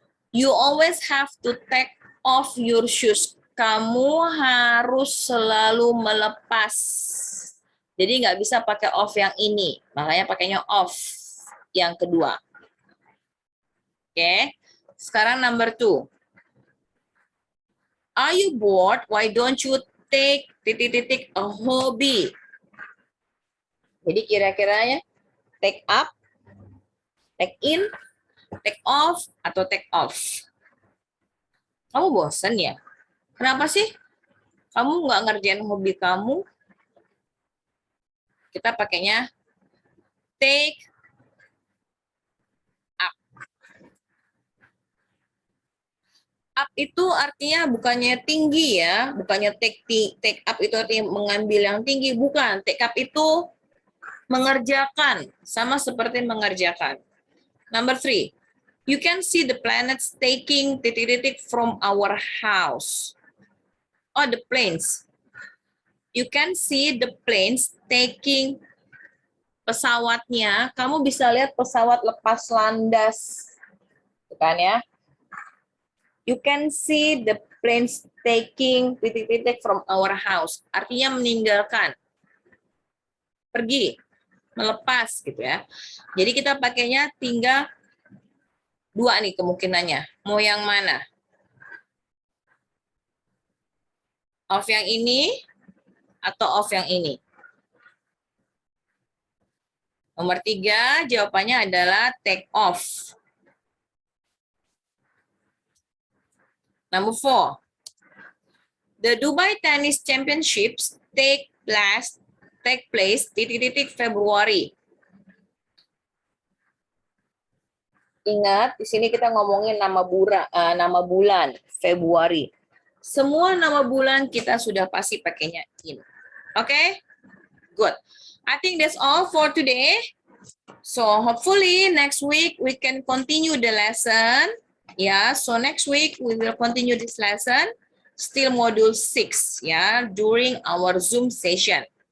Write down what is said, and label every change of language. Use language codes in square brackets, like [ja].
[en] You always have to take off your shoes. [id] Kamu harus selalu melepas. Jadi nggak bisa pakai off yang ini. Makanya pakainya off yang kedua. Oke. Sekarang [en] number 2. Are you bored? Why don't you take [id] titik-titik [en] a hobby? [id] Jadi kira-kiranya take up, take in, take off, atau take off. Kamu bosen ya? Kenapa sih? Kamu nggak ngerjain hobi kamu? Kita pakainya take up. Up itu artinya bukannya tinggi ya, bukannya take up itu artinya mengambil yang tinggi, bukan. Take up itu mengerjakan, sama seperti mengerjakan. [en] Number 3, you can see the planets taking [id] titik-titik [en] from our house. Oh, the planes. You can see the planes taking [id] pesawatnya. Kamu bisa lihat pesawat lepas landas, bukan ya? [en] You can see the planes taking [id] titik-titik [en] from our house. [id] Artinya meninggalkan, pergi, melepas gitu ya. Jadi kita pakainya tinggal 2 nih kemungkinannya. Mau yang mana? Off yang ini atau off yang ini? Nomor 3 jawabannya adalah take off. [en] Number 4. The Dubai Tennis Championships take place take place [id] titik-titik Februari. Ingat, di sini kita ngomongin nama bulan Februari. Semua nama bulan kita sudah pasti pakainya in. Oke? [en] Good. I think that's all for today. So hopefully next week we can continue the lesson. Yeah, so next week we will continue this lesson. Still module 6, yeah, during our Zoom session.